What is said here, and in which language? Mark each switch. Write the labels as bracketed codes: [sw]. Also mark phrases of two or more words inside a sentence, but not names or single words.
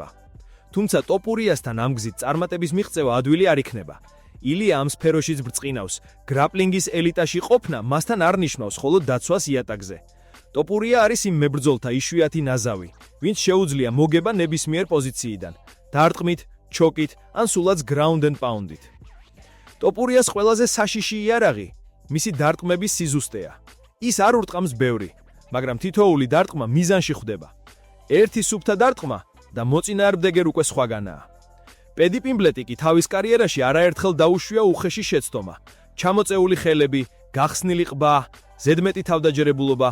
[ka] თუმცა ტოპურიასთან ამ გზით წარმატების მიღწევა ადვილი არ იქნება. ილია ამ სფეროშიც ბრწყინავს, გრაპლინგის ელიტაში ყოფნა მასთან არ ნიშნავს მხოლოდ დაცვას იატაკზე. ტოპურია არის იმ მებრძოლთა იშვიათი ნაზავი, ვინც შეუძლია მოგება ნებისმიერ პოზიციიდან, დარტყმით, ჩოკით, ან სულაც [en] ground and pound-ით. [ka] ტოპურიას ყველაზე საშიში იარაღი მისი დარტყმების სიზუსტეა. ის არ ურტყამს ბევრი, მაგრამ თითოეული დარტყმა მიზანში ხვდება. ერთი სუფთა დარტყმა და მოწინააღმდეგე უკვე სხვაგანაა. პედი პიმბლეტი კი თავის კარიერაში არაერთხელ დაუშვია უხეში შეცდომა, ჩამოწეული ხელები, გახსნილი ყბა, ზედმეტი თავდაჯერებულობა.